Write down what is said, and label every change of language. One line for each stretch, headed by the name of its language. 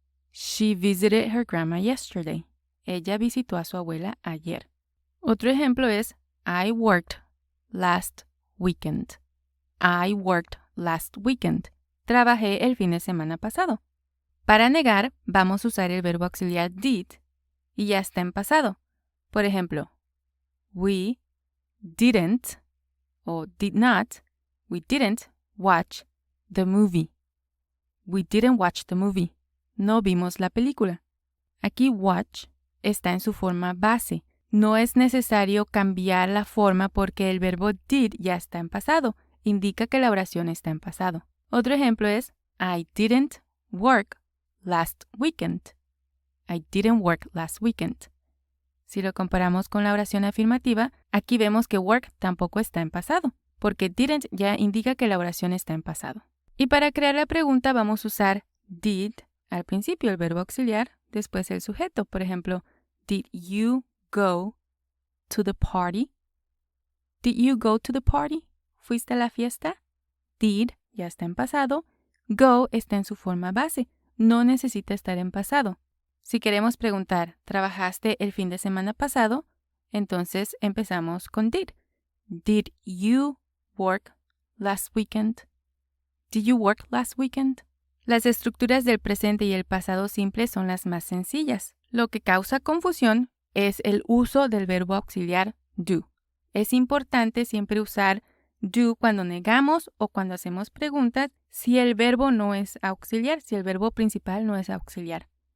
English: She visited her grandma yesterday.
Spanish: Ella visitó a su abuela ayer. Otro ejemplo es
English: I worked last weekend. I worked last weekend.
Spanish: Trabajé el fin de semana pasado. Para negar, vamos a usar el verbo auxiliar did y ya está en pasado. Por ejemplo,
English: we didn't o did not, we didn't watch the movie. We didn't watch the movie.
Spanish: No vimos la película. Aquí watch está en su forma base. No es necesario cambiar la forma porque el verbo did ya está en pasado. Indica que la oración está en pasado. Otro ejemplo es
English: I didn't work last weekend. I didn't work last weekend.
Spanish: Si lo comparamos con la oración afirmativa, aquí vemos que work tampoco está en pasado, porque didn't ya indica que la oración está en pasado. Y para crear la pregunta vamos a usar did al principio, el verbo auxiliar, después el sujeto. Por ejemplo,
English: did you go to the party? Did you go to the party?
Spanish: ¿Fuiste a la fiesta? Did ya está en pasado. Go está en su forma base. No necesita estar en pasado. Si queremos preguntar, ¿trabajaste el fin de semana pasado? Entonces empezamos con did.
English: Did you work last weekend? Did you work last weekend?
Spanish: Las estructuras del presente y el pasado simple son las más sencillas. Lo que causa confusión es el uso del verbo auxiliar do. Es importante siempre usar do cuando negamos o cuando hacemos preguntas si el verbo no es auxiliar, si el verbo principal no es auxiliar.